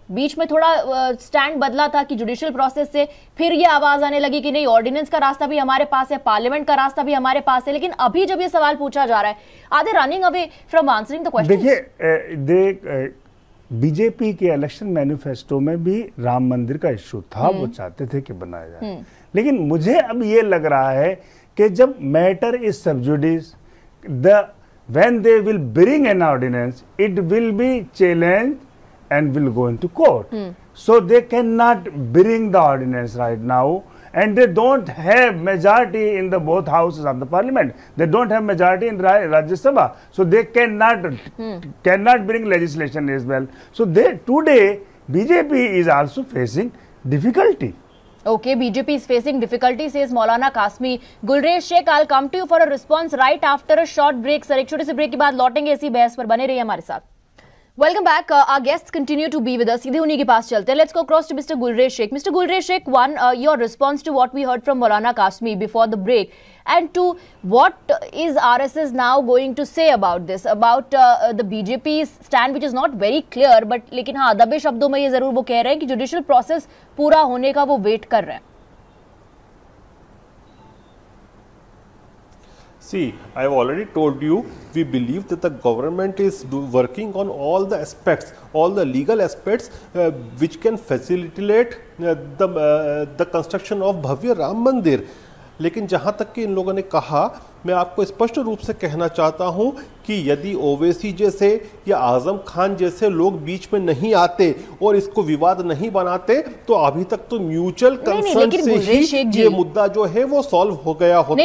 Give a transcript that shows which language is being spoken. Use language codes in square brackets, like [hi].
[hi] बीच में थोड़ा स्टैंड बदला था कि जुडिशियल प्रोसेस से फिर ये आवाज आने लगी कि नहीं, ऑर्डिनेंस का रास्ता भी हमारे पास है, पार्लियामेंट का रास्ता भी हमारे पास है. लेकिन अभी जब ये सवाल पूछा जा रहा है, [en] Are they running away from answering the question? [hi] देखिए, बीजेपी के इलेक्शन मैनिफेस्टो में भी राम मंदिर का इश्यू था, वो चाहते थे कि बनाया जाए. लेकिन मुझे अब ये लग रहा है कि जब [en] Matter is sub judice, when they will bring an ordinance, it will be challenged and will go into court. So they cannot bring the ordinance right now, and they don't have majority in the both houses of the parliament. They don't have majority in Rajya Sabha, so they cannot bring legislation as well. So today BJP is also facing difficulty. Okay, BJP is facing difficulty, says Maulana Qasmi. Gulresh Sheikh, I'll come to you for a response right after a short break. [hi] Sir, एक छोटे से break के बाद लौटेंगे इसी बहस पर, बने रहिए हमारे साथ. [en] Welcome back. Our guests continue to be with us. [hi] सीधे उन्हीं के पास चलते हैं. [en] Let's go across to Mr. Gulresh Sheikh. Mr. Gulresh Sheikh, one, your response to what we heard from Maulana Qasmi before the break, and to what is RSS now going to say about this, about the BJP's stand, which is not very clear, but [hi] लेकिन हाँ दबे शब्दों में ये जरूर वो कह रहे हैं कि जुडिशियल प्रोसेस पूरा होने का वो वेट कर रहे हैं. [en] See, I have already told you, we believe that the government is working on all the aspects, all the legal aspects which can facilitate the construction of भव्य राम मंदिर. [hi] लेकिन जहां तक कि इन लोगों ने कहा, मैं आपको स्पष्ट रूप से कहना चाहता हूं कि यदि ओवैसी जैसे या आजम खान जैसे लोग बीच में नहीं आते और इसको विवाद नहीं बनाते तो अभी तक तो म्यूचुअल कंसर्न से ही ये मुद्दा जो है वो सॉल्व हो गया होता.